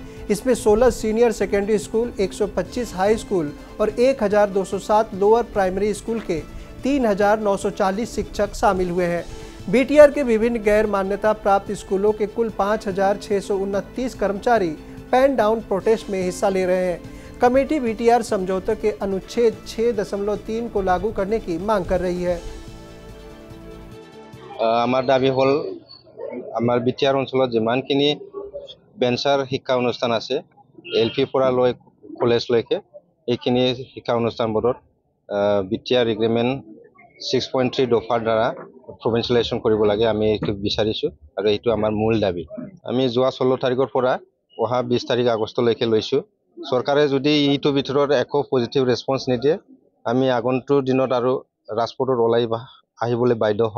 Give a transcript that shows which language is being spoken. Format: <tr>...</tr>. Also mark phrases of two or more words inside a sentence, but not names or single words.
<hi>इसमें 16 सीनियर सेकेंडरी स्कूल, 125 हाई स्कूल और 1207 लोअर प्राइमरी स्कूल के 3940 शिक्षक शामिल हुए हैं। बीटीआर के विभिन्न गैर मान्यता प्राप्त स्कूलों के कुल 5629 कर्मचारी पैन डाउन प्रोटेस्ट में हिस्सा ले रहे हैं। कमेटी बीटीआर समझौते के अनुच्छेद 6.3 को लागू करने की मांग कर रही है।</hi> <as>আমাৰ দাবী হ'ল আমাৰ বিটিআৰ অঞ্চল যিমানখিনি ভেঞ্চাৰ শিক্ষা অনুষ্ঠান আছে এলপি পৰা লৈ कलेज লৈকে এইখিনি শিক্ষা অনুষ্ঠানবোৰত</as> <en>BTR agreement</en> <as>6.3 দফাৰ দ্বাৰা প্ৰভিন্সিয়েলাইজেশ্যন কৰিব লাগে। আমি এইটো বিচাৰিছো আৰু এইটো আমাৰ মূল দাবী। আমি যোৱা 16 তাৰিখৰ পৰা অহা 20 তাৰিখ আগষ্টলৈকে লৈছো। চৰকাৰে যদি এইটো ভিতৰত একো</as> <en>positive response</en> <as>নিদিয়ে আমি আগন্তুক দিনত আৰু ৰাজপথত ওলাই আহিবলৈ বাধ্য হ'ম।</as>